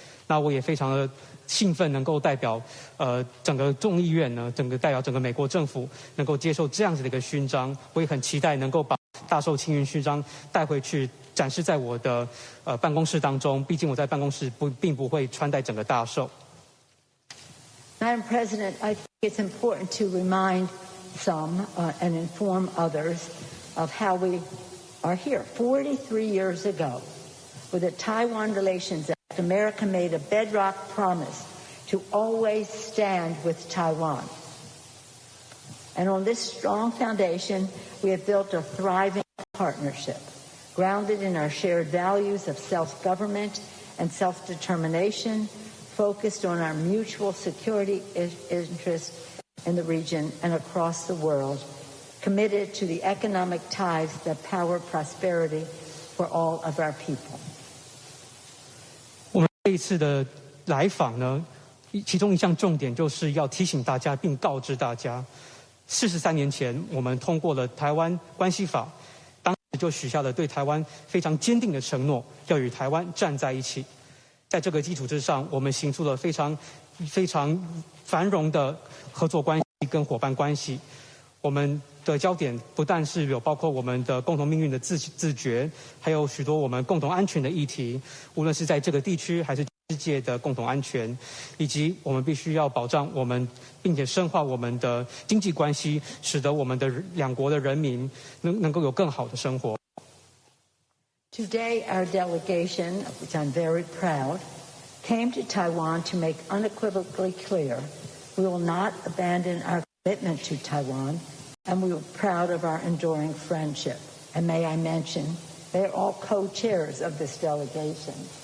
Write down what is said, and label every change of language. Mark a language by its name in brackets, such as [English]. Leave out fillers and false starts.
[Chinese] 那我也非常的兴奋，能够代表整个众议院呢，代表整个美国政府，能够接受这样子的一个勋章。我也很期待能够把大绶青云勋章带回去，展示在我的办公室当中。毕竟我在办公室并不会穿戴整个大绶。 [English] Madam President, I think it's important to remind some and inform others of how we are here. 43 years ago, with the Taiwan Relations Act, America made a bedrock promise to always stand with Taiwan. And on this strong foundation, we have built a thriving partnership, grounded in our shared values of self-government and self-determination, focused on our mutual security interests in the region and across the world, committed to the economic ties that power prosperity for all of our people. [Chinese] 我们这一次的来访呢，其中一项重点就是要提醒大家并告知大家，43年前我们通过了《台湾关系法》，当时就许下了对台湾非常坚定的承诺，要与台湾站在一起。在这个基础之上，我们行出了非常繁荣的合作关系跟伙伴关系。我们的焦点不但是有包括我们的共同命运的自觉，还有许多我们共同安全的议题，无论是在这个地区还是世界的共同安全，以及我们必须要保障我们，并且深化我们的经济关系，使得我们的两国的人民能够有更好的生活。 [English] Today, our delegation, of which I'm very proud, came to Taiwan to make unequivocally clear we will not abandon our commitment to Taiwan, and we are proud of our enduring friendship. And may I mention, they are all co-chairs of this delegation.